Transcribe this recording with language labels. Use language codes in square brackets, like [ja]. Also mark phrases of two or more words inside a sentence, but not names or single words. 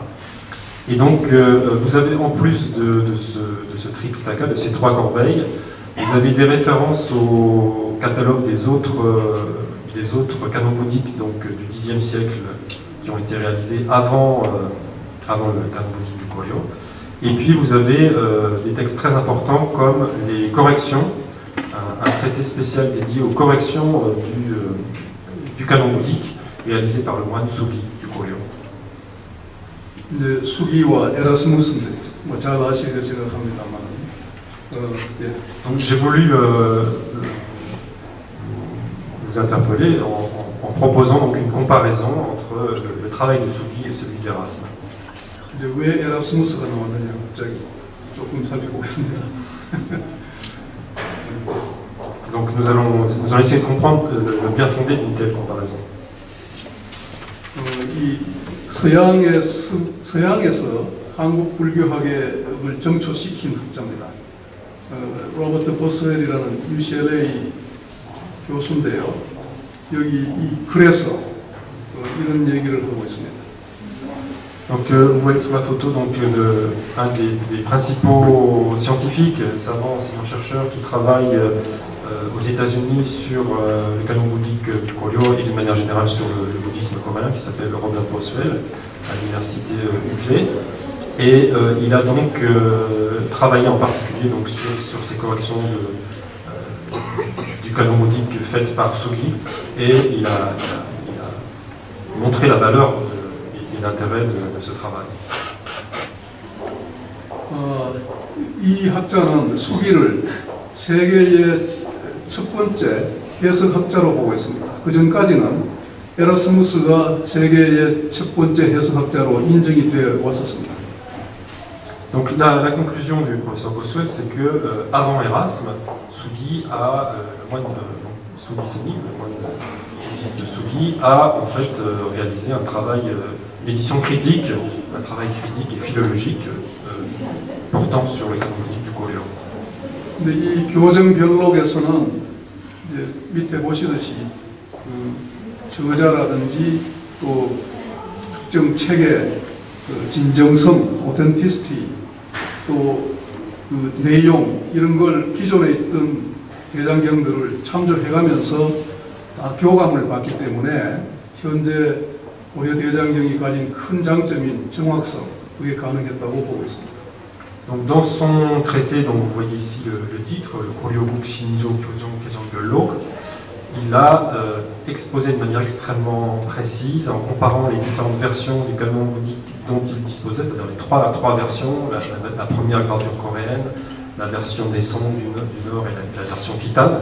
[fr] Et donc vous avez en plus de ce Tripitaka, de ces 3 corbeilles, vous avez des références au catalogue des autres canons bouddhiques donc, du Xe siècle qui ont été réalisés avant le canon bouddhique du Koryo. Et puis vous avez des textes très importants comme les corrections, un traité spécial dédié aux corrections du canon bouddhique réalisé par le moine Sugi du Koryo. [ko] 이제 수기와 에라스무스인데 뭐 잘 아시리라 생각합니다만. 예. [fr] Donc j'ai voulu vous interpeller en proposant donc une comparaison entre le travail de Sugi et celui d'Erasme. [ko] 이제 왜 에라스무스가 나왔느냐 갑자기 조금 살펴보겠습니다. [fr] Donc nous allons essayer de comprendre le bien fondé d'une telle comparaison. [ko] 이 서양에서 한국 불교학을 정초시킨 학자입니다. 로버트 버스웰이라는 UCLA 교수인데요. 여기 이 글에서 이런 얘기를 하고 있습니다. [fr] Donc vous voyez sur la photo donc, un des principaux scientifiques, savants, enseignants-chercheurs qui travaillent aux États-Unis sur le canon bouddhique du Koryo et d'une manière générale sur le bouddhisme coréen qui s'appelle Robert Boswell à l'université UCLA. Et il a donc travaillé en particulier donc, sur ces corrections du canon bouddhique faites par Sugi et il a montré la valeur et l'intérêt de ce travail. [ko] 이 학자는 수기를 세계의 첫 번째 해석학자로 보고 있습니다. 그 전까지는 에라스무스가 세계의 첫 번째 해석학자로 인정이 되어 왔었습니다. [fr] Donc la conclusion du professeur Boswell, c'est que avant Erasme, Sugi a le moine Sugi Seni, le moine bouddhiste Sugi, a en fait réalisé un travail d'édition critique, un travail critique et philologique portant sur le canon bouddhique du Koryo. [ko] 근데 이 교정별록에서는 이제 밑에 보시듯이 저자라든지 또 특정 책의 진정성, 오텐티시티, 또 그 내용 이런 걸 기존에 있던 대장경들을 참조해가면서 다 교감을 받기 때문에 현재 고려 대장경이 가진 큰 장점인 정확성, 그게 가능했다고 보고 있습니다. [fr] Donc dans son traité, donc vous voyez ici le titre, le Koryo-guk Shinjo Kyojong Kejang Gyolok, il a exposé de manière extrêmement précise en comparant les différentes versions du canon bouddhique dont il disposait, c'est-à-dire les trois versions, la première gravure coréenne, la version des sons du Nord et la version Khitan.